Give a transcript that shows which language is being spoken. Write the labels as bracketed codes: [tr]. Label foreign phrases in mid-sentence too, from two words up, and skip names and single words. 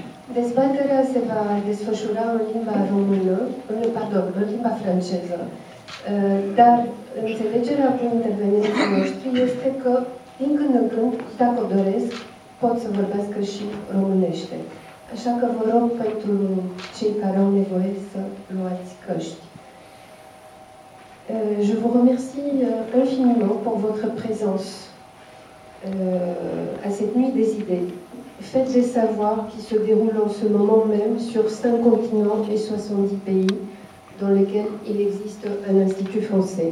[ro] Dezbaterea se va desfășura în limba română, în limba franceză. Dar înțelegerea cu intervenienții noștri este că, din când în când, dacă o doresc, pot să vorbească și românește. Așa că vă rog pentru cei care au nevoie să luați căști. [fr] Je vous remercie infiniment pour votre présence à cette nuit des idées. Faites des savoirs qui se déroulent en ce moment même sur 5 continents et 70 pays dans lesquels il existe un institut français.